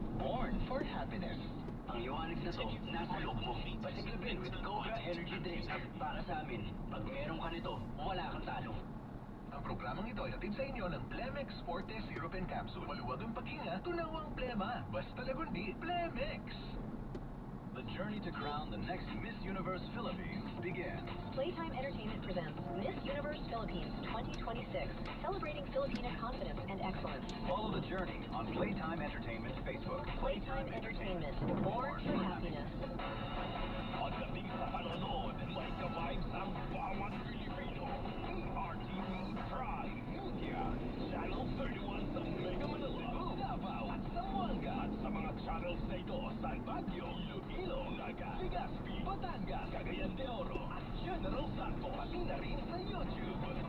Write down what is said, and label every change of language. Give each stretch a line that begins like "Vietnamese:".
English: Born for happiness.
Filipino: Ang Yohanix na to, nasa loob mo. Pasiklabin with Cobra Energy Drink. Para sa amin, pag meron ka nito, wala kang regalo. Ang programang ito ay hatid sa inyo ng Plemex Forte Sirupen Capsule. Maluwag ang paghinga, tunaw ang plema. Basta lagundi, Plemex!
English: The journey to crown the next Miss Universe Philippines begins. Playtime Entertainment presents Miss Universe Philippines 2026, celebrating Filipina confidence and excellence. Follow the journey on Playtime Entertainment's Facebook. Playtime Entertainment, born for happiness.
Filipino: Pagdating sa panonood, may ka-vibes ang bawat Pilipino. PRTV Prime Media, Channel 31 sa Mega Manila, Davao at Zamboanga. At sa mga channels na ito sa Baguio, Iloilo, Naga, Legazpi, Batangas, Cagayan de Oro at General Santos, pati na rin sa YouTube.